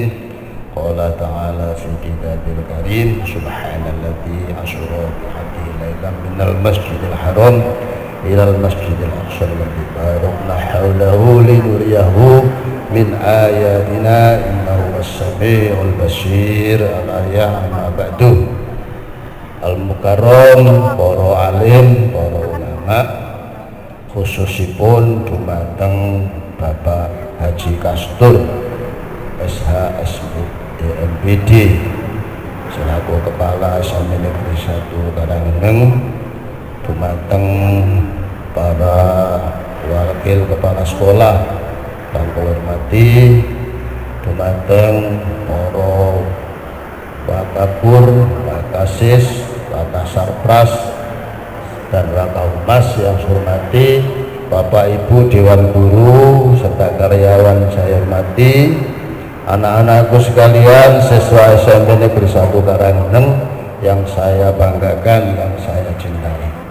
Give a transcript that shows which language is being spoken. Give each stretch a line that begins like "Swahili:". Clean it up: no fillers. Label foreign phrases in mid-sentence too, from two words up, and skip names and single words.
Arabic: قال تعالى في كتابه الكريم سبحان الذي أسرى بعبده ليلا من المسجد الحرام إلى المسجد الأقصى الذي باركنا حوله لنريه من آياتنا إنه هو السميع البصير. الآية أما بعد. Al-Mukarram,
Javanese: para alim, para ulama, khususipun dumateng Bapak Haji Kastur SHSMPD
Indonesian: selaku Kepala SMA
Javanese: Negeri 1 Karanggeneng, dumateng para
Indonesian: wakil kepala sekolah
Javanese: kang kula
Indonesian: hormati, dumateng para Wakapur, Wakasis, Wakasarpras dan Wakahumas yang saya hormati, Bapak Ibu Dewan Guru serta karyawan saya hormati, anak-anakku sekalian siswa SMP Negeri 1 Karanggeneng yang saya banggakan, yang saya cintai.